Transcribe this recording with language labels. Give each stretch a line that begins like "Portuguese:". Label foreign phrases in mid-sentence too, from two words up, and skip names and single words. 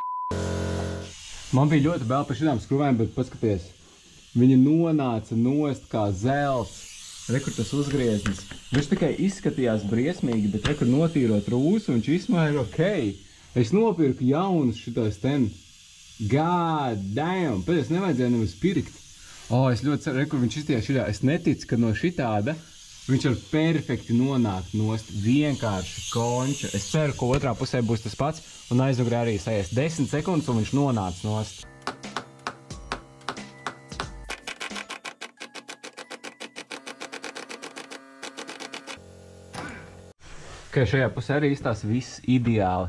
Latvian: Man bija ļoti bail par šitām skrūvēm, bet paskaties, viņi nonāca nost kā zelts. Rekur tas uzgrieznis. Viņš tikai izskatījās briesmīgi, bet rekur notīrot rūsu, viņš izmēra ok. Es nopirku jaunus šitos ten.
English: God damn!
Latvian: Pēc es nevajadzēju nemaz pirkt. Es ļoti ceru, rekur viņš izties šitā. Es neticu, ka no šitāda viņš var perfekti nonākt nost. Vienkārši konča. Es ceru, ka otrā pusē būs tas pats un aizmugurē arī sajies 10 sekundes un viņš nonāca nost. Ka šajā pusē arī izstās viss ideāli.